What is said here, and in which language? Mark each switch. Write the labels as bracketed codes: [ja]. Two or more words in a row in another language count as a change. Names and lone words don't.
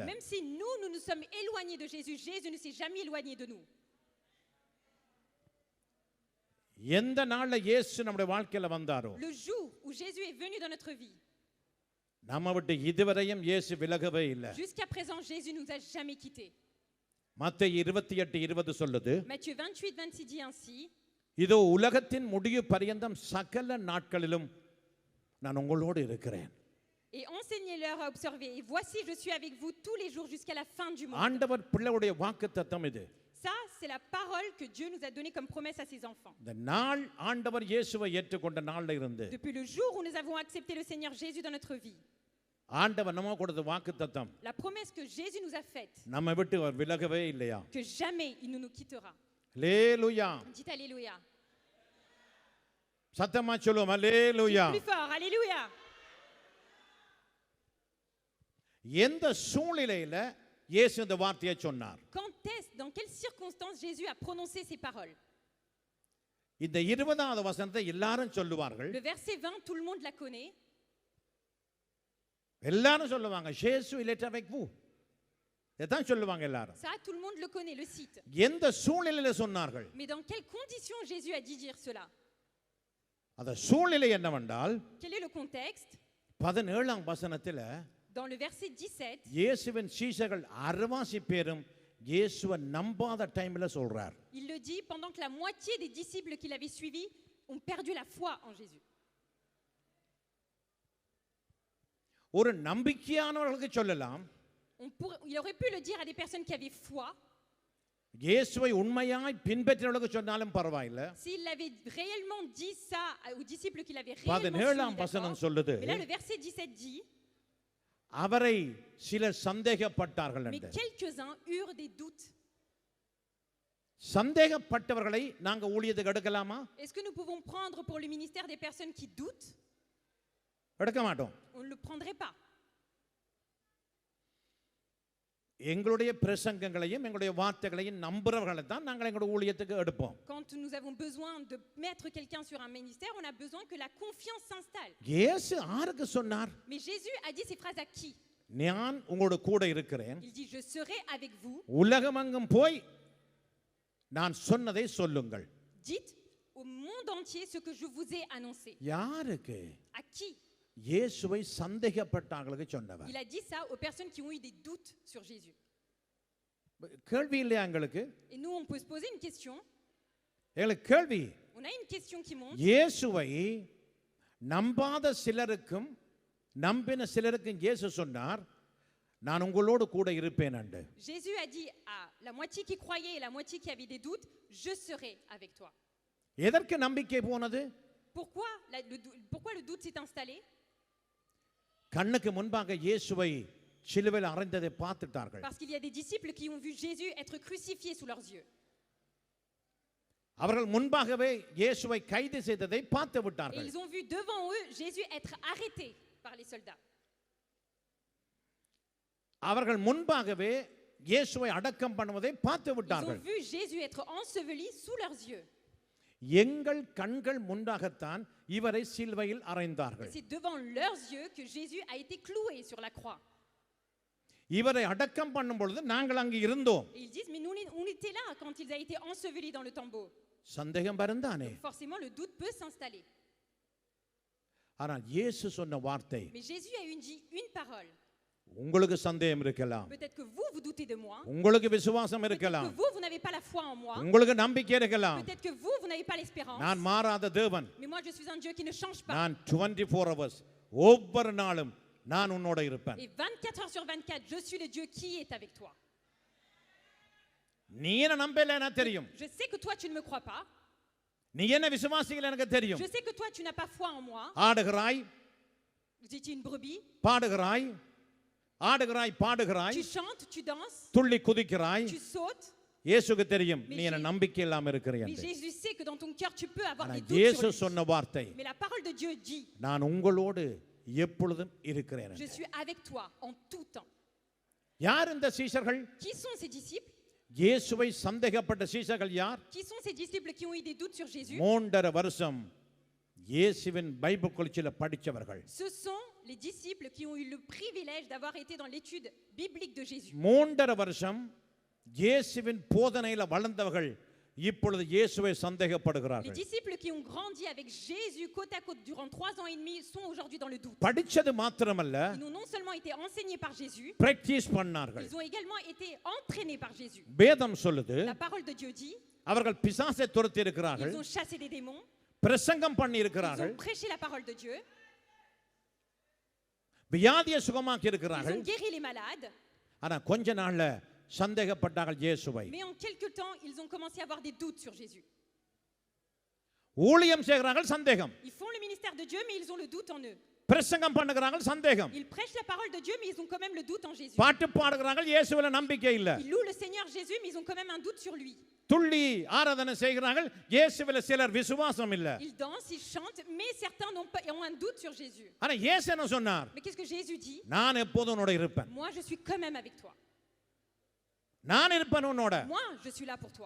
[fr] même si nous nous sommes éloignés de Jésus, Jésus ne s'est jamais éloigné de nous. [ta] எந்த நாள்ல இயேசு நம்முடைய வாழ்க்கையில வந்தாரோ [fr] Le jour où Jésus est venu dans notre vie, [ta] நம்ம விட்டு இதுவரையும் இயேசு விலகவே இல்லை [fr] jusqu'à présent, Jésus nous a jamais quittés. [ta] மத்தேயு 28:20 சொல்லுது [fr] Matthieu 28, 26 dit ainsi, [ta] இதோ உலகத்தின் முடிவு பரியந்தம் சகல நாட்களிலும் நான் உங்களோடு இருக்கிறேன் [fr] et enseignez-leur à observer. Et voici, je suis avec vous tous les jours jusqu'à la fin du monde. [ta] ஆண்டவர் பிள்ளையுடைய வாக்குத்தத்தம் இது [fr] Ça, c'est la parole que Dieu nous a donnée comme promesse à ses enfants. [ta] இந்த நாள் ஆண்டவர் இயேசுவை ஏற்றுக்கொண்ட நாள்ல இருந்து [fr] Depuis le jour où nous avons accepté le Seigneur Jésus dans notre vie, [ta] ஆண்டவர் நம்ம கொடுத்த வாக்குத்தத்தம் [fr] la promesse que Jésus nous a faite, [ta] நம்ம விட்டு அவர் விலகவே இல்லையா [fr] que jamais il ne nous quittera. [ta] அல்லேலூயா [fr] Dites Alléluia. [ta] சத்தமா சொல்லுவோம் அல்லேலூயா [fr] Plus fort, Alléluia. [ta] எந்த சூழ்நிலையில இயேசு இந்த வார்த்தையை சொன்னார் [fr] Quand est-ce, dans quelles circonstances Jésus a prononcé ces paroles? [ta] இந்த 20வது வசனத்தை எல்லாரும் சொல்லுவார்கள் [fr] Le verset 20, tout le monde la connaît. [ta] எல்லாரும் சொல்லுவாங்க இயேசு [fr] il est avec vous [ta] இதான் சொல்லுவாங்க எல்லாரும் [fr] Ça, tout le monde le connaît, le cite. [ta] எந்த சூழ்நிலையில சொன்னார்கள் [fr] Mais dans quelles conditions Jésus a dit dire cela? [ta] அந்த சூழ்நிலை என்னவென்றால் [fr] Quel est le contexte? [ta] 17ஆம் வசனத்துல [fr] Dans le verset 17, [ta] இயேசுவின் சீஷர்கள் அரைவாசி பேரும் இயேசுவை நம்பாத டைம்ல சொல்றார் [fr] il le dit pendant que la moitié des disciples qui l'avaient suivi ont perdu la foi en Jésus. [ta] ஒரு நம்பிக்கையானவர்களுக்கு சொல்லலாம் [fr] Il aurait pu le dire à des personnes qui avaient foi. [ta] இயேசுவை உண்மையாய் பின்பற்றினவர்களுக்கு சொன்னாலும் பரவாயில்லை [fr] S'il avait réellement dit ça aux disciples qu'il avait réellement [ta] 17ஆம் [fr] suivis, [ta] வசனம் [fr] d'accord. [ta] சொல்லுது [fr] Mais là, le verset 17 dit, [ta] அவரை சிலர் சந்தேகப்பட்டார்கள் [fr] mais [ta] என்று [fr] quelques-uns eurent des doutes. [ta] சந்தேகப்பட்டவர்களை நாங்க ஊழியத்துக்கு எடுக்கலாமா [fr] Est-ce que nous pouvons prendre pour le ministère des personnes qui doutent? [ta] எடுக்க மாட்டோம் [fr] On ne le prendrait pas. [ta] எங்களுடைய பிரசங்கங்களையும் எங்களுடைய வார்த்தைகளையும் நம்புறவர்களை தான் நாங்கள் எங்களுடைய ஊழியத்துக்கு எடுப்போம் [fr] Quand nous avons besoin de mettre quelqu'un sur un ministère, on a besoin que la confiance s'installe. [ta] இயேசு யாருக்கு சொன்னார் [fr] Mais Jésus a dit ces phrases à qui? [ta] நான் உங்களோட கூட இருக்கிறேன் [fr] Il dit, je serai avec vous. [ta] உலகமெங்கும் போய் நான் சொன்னதை சொல்லுங்கள் [fr] Dites au monde entier ce que je vous ai annoncé. [ta] யாருக்கு [fr] À qui? [ta] இயேசுவை சந்தேகப்பட்டாங்களுக்கு சொன்னவர் [fr] Il a dit ça aux personnes qui ont eu des doutes sur Jésus. [ta] கேள்வி இல்லையா எங்களுக்கு [fr] Et nous, on peut se poser une question. [ta] எங்களுக்கு கேள்வி [fr] On a une question qui monte. [ta] இயேசுவை நம்பாத சிலருக்கும் நம்பின சிலருக்கும் இயேசு சொன்னார் நான் உங்களோடு கூட இருப்பேன் என்று [fr] Jésus a dit à la moitié qui croyait et la moitié qui avait des doutes, je serai avec toi. [ta] எதற்கு நம்பிக்கை போனது [fr] Pourquoi le doute s'est installé? [ta] கண்ணுக்கு முன்பாக இயேசுவை சிலுவையில் அறைந்ததை பார்த்துட்டார்கள். [fr] Parce qu'il y a des disciples qui ont vu Jésus être crucifié sous leurs yeux. [ta] அவர்கள் முன்பாகவே இயேசுவை கைது செய்ததை பார்த்து [fr] Et [ta] விட்டார்கள். [fr] ils ont vu devant eux Jésus être arrêté par les soldats. [ta] அவர்கள் முன்பாகவே இயேசுவை அடக்கம் பண்ணுவதை பார்த்து [fr] Ils ont [ta] விட்டார்கள். [fr] vu Jésus être enseveli sous leurs yeux. [ta] எங்கள் கண்கள் முன்பாகத்தான் இவரை சிலுவையில் [fr] Et [ta] அறைந்தார்கள். [fr] c'est devant leurs yeux que Jésus a été cloué sur la croix. [ta] இவரை அடக்கம் பண்ணும் பொழுது நாங்கள் அங்கு இருந்தோம். [fr] Et ils disent, mais nous, on était là quand il a été enseveli dans le tombeau. [ta] சந்தேகம் வருந்தானே. [fr] Forcément, le doute peut s'installer. [ta] ஆனால் இயேசு சொன்ன வார்த்தை, [fr] Mais Jésus a dit une parole. [ta] உங்களுக்கு சந்தேகம் இருக்கலாம், [fr] Peut-être que vous, vous doutez de moi. [ta] உங்களுக்கு விசுவாசம் [fr] Peut-être [ta] இருக்கலாம், [fr] que vous, vous n'avez pas la foi en moi. [ta] உங்களுக்கு நம்பிக்கை இருக்கலாம். [fr] Peut-être que vous, vous n'avez pas l'espérance. [ta] நான் மாறாத தேவன். [fr] Mais moi, je suis un Dieu qui ne change pas. [ta] நான் 24 hours ஒவ்வொரு நாளும் நான் உன்னோட இருப்பேன். [fr] Et 24 heures sur 24, je suis le Dieu qui est avec toi. [ta] நீ என்ன நம்பல எனக்கு தெரியும். [fr] Je sais que toi, tu ne me crois pas. [ta] நீ என்ன விசுவாசிக்கல எனக்கு தெரியும். [fr] Je sais que toi, tu n'as pas foi en moi. [ta] ஆடுகிறாய், [fr] Vous étiez une brebis. [ta] பாடுகிறாய், ஆடுகிறாய், பாடுகிறாய், [fr] Tu chantes, tu danses, [ta] துள்ளி குதிக்கிறாய். [fr] tu sautes. [ta] இயேசுக்கு தெரியும் [fr] Mais [ta] நீ என்ன நம்பிக்கை இல்லாம இருக்கிறீ [fr] Mais [ta] என்று. [fr] Jésus sait que dans ton cœur, tu peux avoir [ta] ஆனா [fr] des doutes [ta] இயேசு [fr] sur lui. [ta] சொன்ன வார்த்தை, [fr] Mais la parole de Dieu dit, [ta] நான் உங்களோடு எப்பொழுதும் இருக்கிறேன் [fr] je [ta] என்று. [fr] suis avec toi en tout temps. [ta] யார் இந்த சீஷர்கள்? [fr] Qui sont ces disciples? [ta] இயேசுவை சந்தேகப்பட்ட சீஷர்கள் யார்? [fr] Qui sont ces disciples qui ont eu des doutes sur Jésus? [ta] 3.5 வருஷம் இயேசுவின் [en] Bible college [ta] படிச்சவர்கள். [fr] Ce sont les disciples qui ont eu le privilège d'avoir été dans l'étude biblique de Jésus. [ta] 3.5 வருஷம் இயேசுவின் போதனையில வளர்ந்தவர்கள் இப்பொழுது இயேசுவை [fr] Les [ta] சந்தேகப்படுகிறார்கள். [fr] disciples qui ont grandi avec Jésus côte à côte durant 3 ans et demi sont aujourd'hui dans le doute. [ta] படிச்சது மாத்திரமல்ல, [fr] Ils ont non seulement été enseignés par Jésus, [ta] பிராக்டீஸ் பண்ணார்கள். [fr] ils ont également été entraînés par Jésus. [ta] வேதம் சொல்லுது, [fr] La parole de Dieu dit, [ta] அவர்கள் பிசாசை துரத்தி இருக்கிறார்கள், [fr] ils ont chassé des démons, [ta] பிரசங்கம் பண்ணி [fr] ils [ta] இருக்கிறார்கள், [fr] ont prêché la parole de Dieu, [ta] வியாதியை சுகமாக்கி [fr] ils [ta] இருக்கிறார்கள். [fr] ont guéri les malades. [ta] ஆனா கொஞ்ச நாள்ல சந்தேகப்பட்டார்கள் இயேசுவை. [fr] Mais en quelque temps, ils ont commencé à avoir des doutes sur Jésus. [ta] ஊழியம் செய்கிறார்கள், சந்தேகம். [fr] Ils font le ministère de Dieu, mais ils ont le doute en eux. [ta] பிரசங்கம் பண்ணுகிறார்கள், சந்தேகம். [fr] Ils prêchent la parole de Dieu, mais ils ont quand même le doute en Jésus. [ta] பாட்டு பாடுகிறார்கள், இயேசுவில நம்பிக்கை இல்ல. [fr] Ils louent le Seigneur Jésus, mais ils ont quand même un doute sur lui. [ta] துள்ளி ஆராதனை செய்கிறார்கள், இயேசுவில சிலர் விசுவாசம் இல்ல. [fr] Ils dansent, ils chantent, mais certains ont un doute sur Jésus. [ta] ஆனா இயேசு என்ன சொன்னார்? [fr] Mais qu'est-ce que Jésus dit? [ta] நான் எப்போதும் உன்னோட இருப்பேன். [fr] Moi, je suis quand même avec toi. [ta] நான் இருப்பேன் உன்னோட. [fr] Moi, je suis là pour toi.